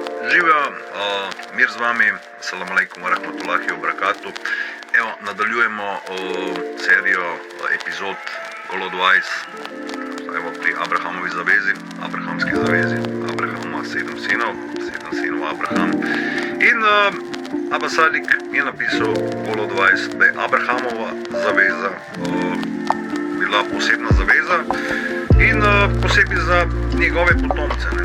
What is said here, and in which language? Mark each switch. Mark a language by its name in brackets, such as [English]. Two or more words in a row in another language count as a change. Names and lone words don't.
[Slovenian] Živijo, mir z vami, [Arabic] السلام عليكم ورحمة الله وبركاته. [Slovenian] Evo, nadaljujemo serijo epizod Golodwise, evo, pri Abrahamovi zavezi, Abrahamski zavezi. Abraham ima 7 sinov Abraham. In Abba Sadik je napisal Golodwise, da je Abrahamova zaveza bila posebna zaveza in posebej za njegove potomce, ne?